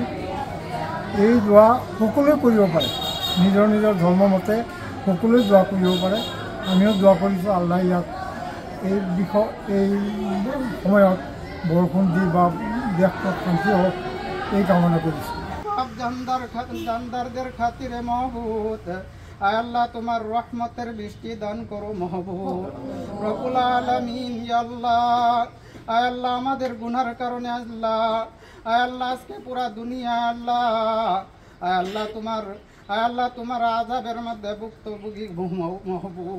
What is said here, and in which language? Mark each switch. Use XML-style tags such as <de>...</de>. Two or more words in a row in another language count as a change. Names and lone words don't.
<as>এই দোৱা সকলোৱে কৰিব পাৰে, নিজৰ নিজৰ ধৰ্মমতে সকলোৱে দোৱা কৰিব পাৰে। আমিও দোৱা কৰিছোঁ আল্লাহ ইয়াত এই সময়ত বৰষুণ দি বা দেশত শান্তি হওক এই কামনা কৰিছোঁ।</as> <bn>জানদারদের খাতিরে মাহবুব আল্লাহ তোমার রহমতের বৃষ্টি দান করো মাহবুব। রব্বুল আলামিন ইয়া আল্লাহ আমাদের গুনার কারণে আল্লাহ আজকে পুরা দুনিয়া আল্লাহ তোমার আযাবের মধ্যে ভুক্তভোগী মাহবুব।</bn>